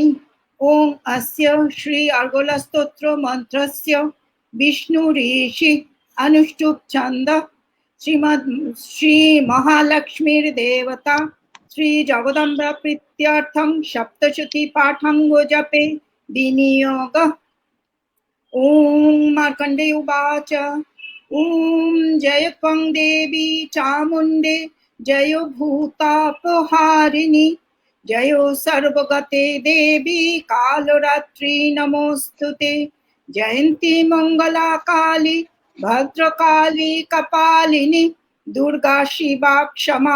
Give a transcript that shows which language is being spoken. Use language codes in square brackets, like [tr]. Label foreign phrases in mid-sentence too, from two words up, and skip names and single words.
[sa] ওম অস্য শ্রী অর্গলা স্তোত্র মন্ত্রস্য বিষ্ণু ঋষি অনুষ্ঠুপ ছন্দ শ্রী মহালক্ষ্মীর দেবতা শ্রী জগদম্বা প্রীত্যर्थं সপ্তশতী পাঠাঙ্গ জপে বিনিয়োগ। ओम मार्कंडेय उवाच ओम जय त्वं देवी चामुंडे जय भूतापहारिणी जय सर्वगते देवी कालरात्रि नमोस्तुते जयंती मंगला काली भद्रकाली कपालिनी दुर्गा शिवा क्षमा